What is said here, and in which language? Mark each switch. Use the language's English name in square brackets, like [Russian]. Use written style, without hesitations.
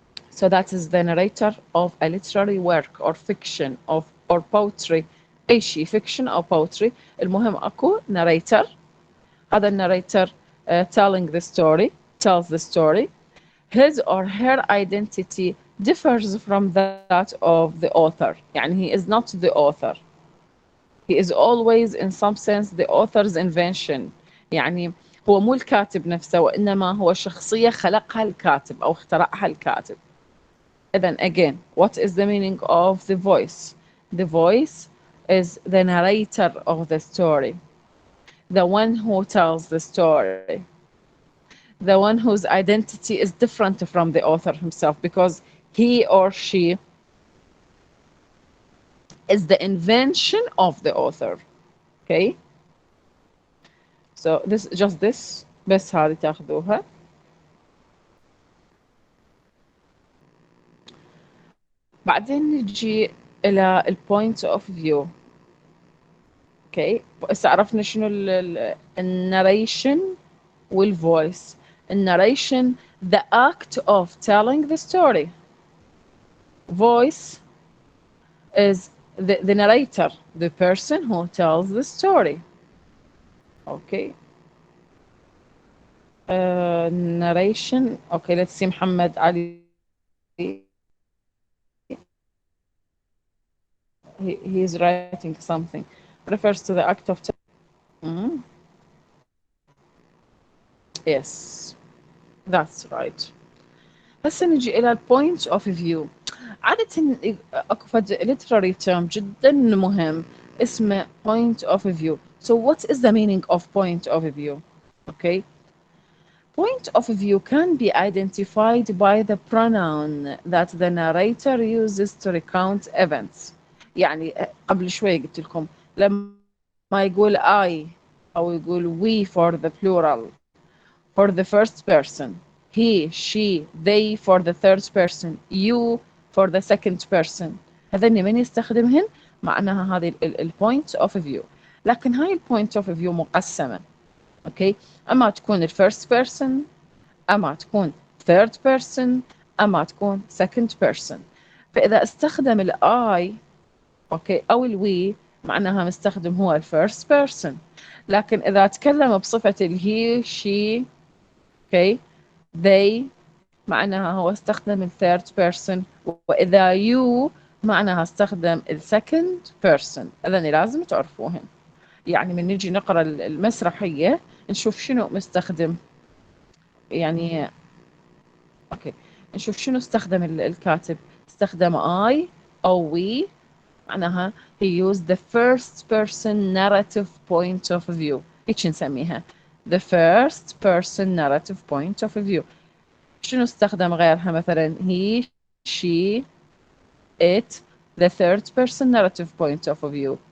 [English] So that is the narrator of a literary work or fiction or poetry. [Arabic] أي شيء fiction أو poetry، المهم أكو narrator. هذا [English] narrator telling the story، tells the story. His or her identity differs from that of the author. [Arabic] يعني [English] he is not the author. He is always in some sense the author's invention. [Arabic] يعني هو مو الكاتب نفسه، وإنما هو شخصية خلقها الكاتب أو اخترعها الكاتب. [English] Then again, what is the meaning of the voice? The voice is the narrator of the story, the one who tells the story, the one whose identity is different from the author himself, because he or she is the invention of the author. Okay, so this just this [Arabic] بس هذه تاخذوها. بعدين نجي إلى البوينت اوف فيو. اوكي، بس عرفنا شنو الناريشن والفويس. [English] الناريشن the act of telling the story. Voice is the narrator, the person who tells the story. Okay. Narration. Okay, let's see Muhammad Ali. He is writing something. Refers to the act of telling. Yes, that's right. [Arabic] هسه نجي إلى [English] point of view. [Arabic] عادة أكو فد literary term جدا مهم اسمه point of view. [English] So what is the meaning of point of view? Okay. Point of view can be identified by the pronoun that the narrator uses to recount events. [Arabic] يعني قبل شوي قلت لكم لما يقول I أو يقول we [English] for the plural for the first person, [Arabic] he, she, they [English] for the third person, [Arabic] you [English] for the second person. [Arabic] هذني من يستخدمهن معناها هذه البوينت اوف فيو. لكن هاي البوينت اوف فيو مقسمة. اوكي، اما تكون الفيرست بيرسون، اما تكون third person، اما تكون second person. فاذا استخدم الاي اوكي او الوي معناها مستخدم هو الفيرست بيرسون. لكن اذا تكلم بصفة الهي شي اوكي they معناها هو استخدم الثيرد بيرسون. واذا you معناها استخدم السكند بيرسون. اذن لازم تعرفوهن. يعني من نجي نقرا المسرحيه نشوف شنو مستخدم، يعني اوكي نشوف شنو استخدم الكاتب. استخدم [English] I [Arabic] او [English] we [Arabic] معناها [English] he used the first person narrative point of view. [Arabic] هيك نسميها [English] the first person narrative point of view. [Arabic] شنو استخدم غيرها مثلا [English] he, she, it the third person narrative point of view.